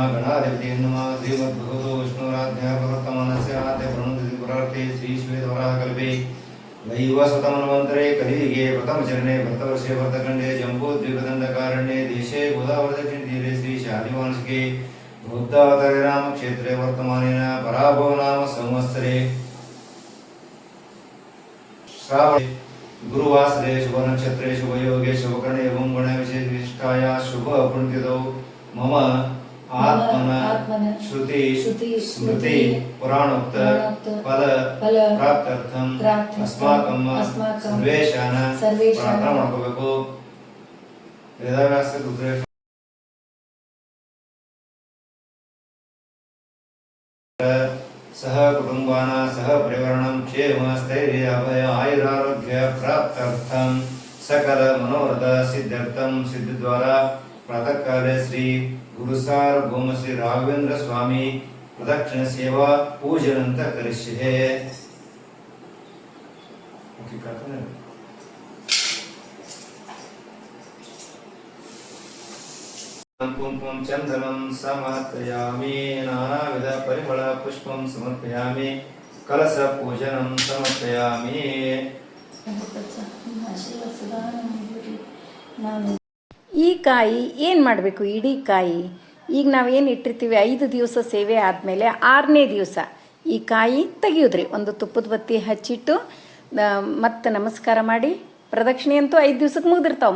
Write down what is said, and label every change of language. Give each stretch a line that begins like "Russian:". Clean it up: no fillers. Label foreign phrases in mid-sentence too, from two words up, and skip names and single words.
Sanskrit: ವೈವಸ್ವತಮನ್ವಂತರೆ ಕಲಿಯುಗೆ ಪ್ರಥಮಚರಣೆ ಭಕ್ತವರ್ಷೆ ಭರ್ತಖಂಡೇ ಜಂಬೂದ್ವೀಪದಂಡಕಾರಣ್ಯೇ ದೇಶೇ ಗೋದಾವರದಕ್ಷಿಣತೀರೆ ಶ್ರೀ ಶಾಲಿವಾಂಶಿಕೆ ಬುದ್ಧಾವತಾರ ರಾಮ ಕ್ಷೇತ್ರೆ ವರ್ತಮಾನೇನ ಪರಾಭವ ನಾಮ ಸಂವತ್ಸರೆ श्रावणे गुरुवासरे शुभ नक्षत्रे शुभ योगे शुभ कर्णे एवं गण विशेष विशिष्टाय शुभ पुण्यतिथौ मम आत्मन श्रुति स्मृति पुराणोक्त फल प्राप्त्यर्थम अस्माकं सर्वेषां प्रार्थना ಮಾಡಬೇಕು ವೇದವ್ಯಾಸ ರುದ್ರೇಶ सह कुटुंबाना सह परिवारणं क्षेम स्थैर्य अभय आयुरारोग्य प्राप्त्यर्थं सकल मनोरथ सिद्ध्यर्थं सिद्धिद्वारा प्रातः काले श्री गुरुसार गोम श्री राघवेंद्र स्वामी प्रदक्षिण सेवा पूजनंत करिष्ये कुंकुम चंदनं समर्पयामि नानाविध परिमल पुष्पं समर्पयामि कलश पूजनं समर्पयामि
Kannada: ಈ ಕಾಯಿ ಏನು ಮಾಡಬೇಕು? ಇಡೀ ಕಾಯಿ ಈಗ ನಾವೇನು ಇಟ್ಟಿರ್ತೀವಿ 5 ದಿವಸ ಸೇವೆ ಆದಮೇಲೆ 6ನೇ ದಿವಸ ಈ ಕಾಯಿ ತೆಗಿಯೋದ್ರಿ. ಒಂದು ತುಪ್ಪದ ಬತ್ತಿ ಹಚ್ಚಿಟ್ಟು ಮತ್ತು ನಮಸ್ಕಾರ ಮಾಡಿ, ಪ್ರದಕ್ಷಿಣೆ ಅಂತೂ 5 ದಿವ್ಸಕ್ಕೆ ಮುಗಿದಿರ್ತಾವೆ.